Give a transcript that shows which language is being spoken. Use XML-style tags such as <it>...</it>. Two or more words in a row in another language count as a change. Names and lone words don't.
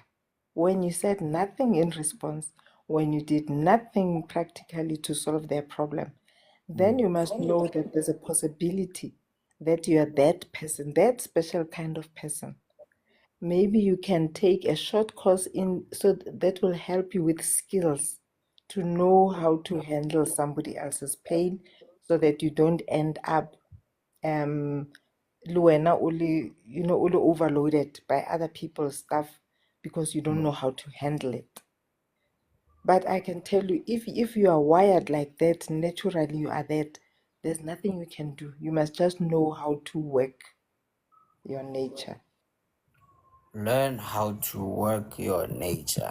<en>When you said nothing in response, when you did nothing practically to solve their problem, then you must know that there's a possibility that you are that person, that special kind of person. Maybe you can take a short course so that will help you with skills to know how to handle somebody else's pain so that you don't end up um</en> <st>le wena o le</st> <en>overloaded by other people's stuff because you don't know how to handle it. But I can tell you, if you are wired like that, naturally you are that, there's nothing you can do. You must just know how to work your nature. Learn how to work your nature.</en>